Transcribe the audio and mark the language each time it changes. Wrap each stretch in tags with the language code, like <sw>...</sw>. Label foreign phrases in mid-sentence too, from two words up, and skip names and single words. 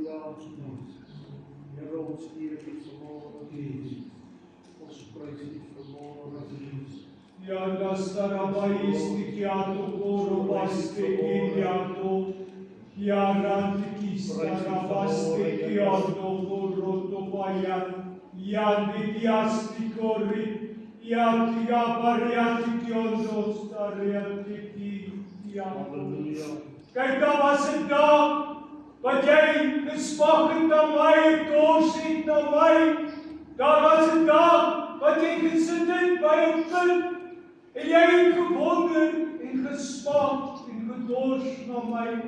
<af>Here ons eer U vanmôre, Jesus. Ons prys U vanmôre, Jesus. Ja, das tarabaistik yato koro bastik yato. Ya rantikis tarabastik yato koro topayan. Ya didiastik kori. Ya tiapariatik yondos tariatiki yato. Halleluja. Kyk, daar was 'n dag wat jy gespak het na my, kos het na my. Daar was 'n dag wat jy gesit het by 'n punt en jy het gewonder en gespak en gedors na my.</af>